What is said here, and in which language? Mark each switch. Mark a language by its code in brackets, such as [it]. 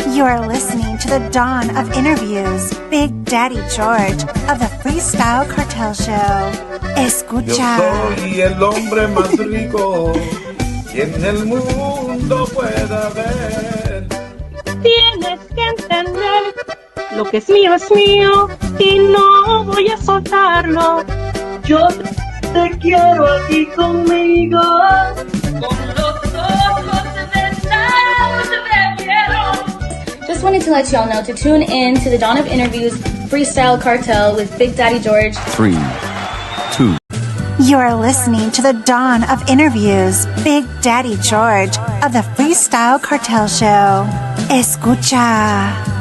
[en] are listening to the dawn of interviews. Big Daddy George of the Freestyle Cartel Show. Escucha. [es] Yo soy el hombre más rico que en el mundo pueda haber. Tienes que entender, lo que es mío y no voy a soltarlo. Yo te quiero aquí conmigo. Con los ojos cerrados te quiero. [en] Just wanted to let y'all know to tune in to the Dawn of Interviews Freestyle Cartel with Big Daddy George. 3, 2. You're listening to the dawn of interviews. Big Daddy George of the Freestyle Cartel Show. [es] Escucha.